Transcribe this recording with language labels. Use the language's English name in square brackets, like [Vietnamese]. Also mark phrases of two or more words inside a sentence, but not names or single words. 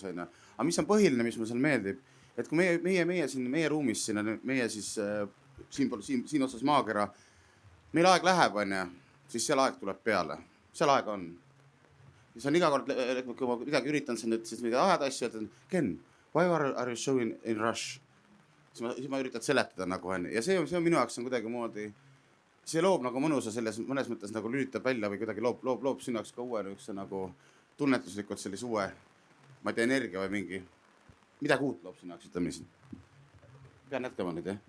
[Estonian] Aga mis on põhiline, mis mulle seal meeldib, et kui meie ruumis, meie siis siin otsas maakera, meil aeg läheb, siis seal aeg tuleb peale. Seal aeg on. Ja see on iga kord, kui ma midagi üritan siin, siis midagi ajada asju, et Ken, [English] why are you showing in rush? [Estonian] Siis ma üritan seletada nagu on. Ja see on minu jaoks kuidagi moodi. See loob nagu mõnusa selles mõnes mõttes nagu lülitab välja või kuidagi loob sinu jaoks ka uue nagu tunnetuslikult sellise uue, ma ei tea, energia või mingi, midagi uut loob sinu jaoks, ütleme siin. Pean jätkama nüüd, jah?